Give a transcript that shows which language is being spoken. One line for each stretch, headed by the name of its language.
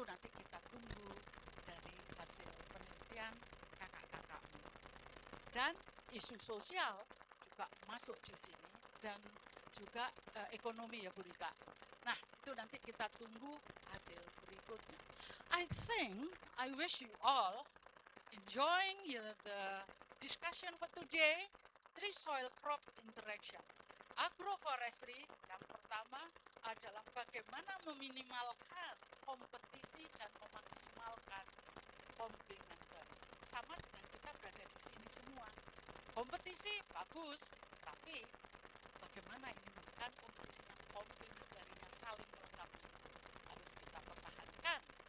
Indonesian: Nanti kita tunggu dari hasil penelitian kakak-kakakmu. Dan isu sosial juga masuk di sini dan juga ekonomi ya Bu Rika. Nah, itu nanti kita tunggu hasil berikutnya.
English: I wish you all enjoying the discussion for today, tree soil crop interaction.
Indonesian: Agroforestry yang pertama adalah bagaimana meminimalkan kompetisi dan memaksimalkan komplementer. Sama dengan kita berada di sini semua. Kompetisi bagus, tapi bagaimana ini menekan kompetisi yang komplementerinya saling melengkapi harus kita pertahankan.